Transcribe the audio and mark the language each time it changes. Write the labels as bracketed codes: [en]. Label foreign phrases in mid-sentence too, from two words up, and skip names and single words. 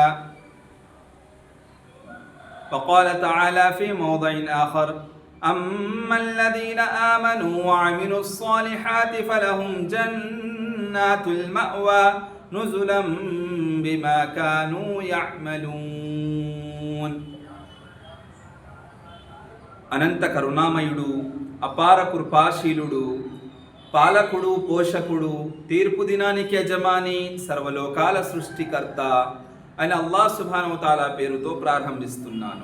[ar] فقال تعالى في موضع آخر: أما الذين آمنوا وعملوا الصالحات فلهم جنات المأوى نزلا بما كانوا يعملون. [te] అనంత కరుణామయుడు, అపార కృపాశీలుడు, పాలకుడు, పోషకుడు, తీర్పు దినానికి యజమాని, సర్వలోకాల సృష్టికర్త అని అల్లాహ్ [ar] سبحانه وتعالى [te] పేరుతో ప్రారంభిస్తున్నాను.